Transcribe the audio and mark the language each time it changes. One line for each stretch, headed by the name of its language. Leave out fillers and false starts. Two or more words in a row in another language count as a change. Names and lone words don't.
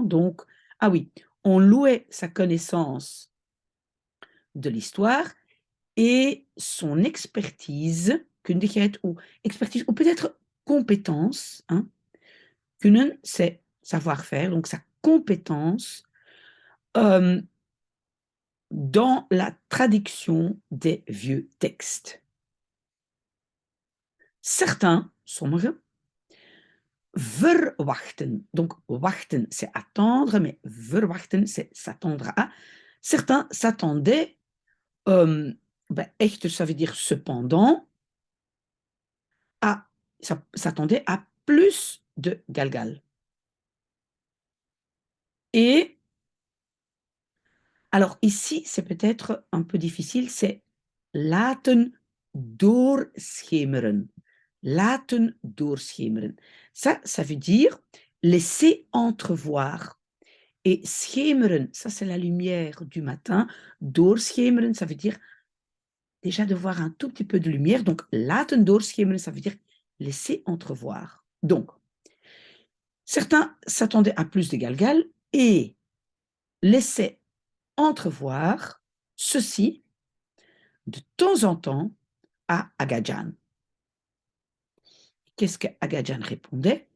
French: Donc, ah oui, on louait sa connaissance de l'histoire et son expertise, ou expertise, ou peut-être compétence, hein, kunnen, c'est savoir-faire, donc sa compétence dans la traduction des vieux textes. Certains,
Dutch: sommigen, verwachten.
French: Donc, wachten, c'est attendre, mais verwachten, c'est s'attendre à. Certains s'attendaient, echt, ça veut dire cependant, s'attendaient à plus de galgal. Et alors ici, c'est peut-être un peu difficile, c'est
Dutch: laten doorschemeren. Laten doorschemeren.
French: Ça veut dire laisser entrevoir. Et schemeren, ça c'est la lumière du matin. Doorschemeren, ça veut dire déjà de voir un tout petit peu de lumière. Donc,
Dutch: laten doorschemeren,
French: ça veut dire laisser entrevoir. Donc, certains s'attendaient à plus de galgal et laissaient entrevoir ceci de temps en temps à Agadjan. Qu'est-ce que Agadjan répondait?